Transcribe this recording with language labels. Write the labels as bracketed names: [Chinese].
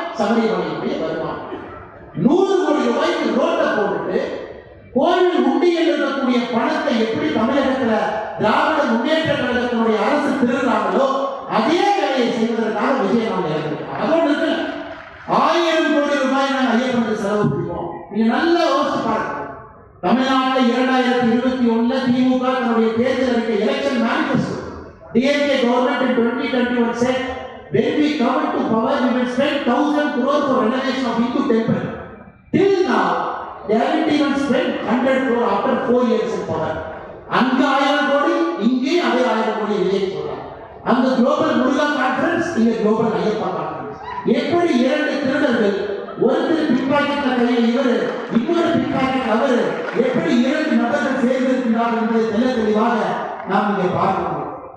[Tamil] சபரிமலையினுடைய வருமானம் 100 கோடி ரூபாய்க்கு ரோட்டை போட்டுட்டு கோயில் உண்டியில் இருக்கக்கூடிய பணத்தை எப்படி தமிழகத்துல திராவிட முன்னேற்ற கழகத்தினுடைய அரசு திருடுறாங்களோ அதே வேலையை செய்வதற்காக விஜய் நாம இறங்கிருக்காங்க. அதோடு இருக்கு 1000 கோடி ரூபாய் நாங்கள் ஐயப்பனுக்கு செலவு செய்வோம். நீங்க நல்லா யோசிச்சு பாருங்க. தமிழ்நாட்டில் 2021 திமுக தன்னுடைய தேர்தல் அறிக்கை election manifesto [English] DMK government in 2021 said when we come to power we will spend 1000 crore for renovation of Hindu temple. Till now they haven't even spent 100 crore after 4 years in power. [Tamil] அங்க 1000 கோடி இங்கே அதே 1000 கோடி வெளியே சொல்றாங்க. அந்த global முருகா conference இங்க global Ayyappa conference. எப்படி இரண்டு திருடர்கள் ஒருத்தர் பிக்பாக்கெட்ல கையில் இவர் இன்னொரு பிக்பாக்கெட் அவர் எப்படி இரண்டு நபர்கள் சேர்ந்திருக்கிறார்கள் என்பதை தெளிவாக நாம் இங்கே பார்க்கிறோம்.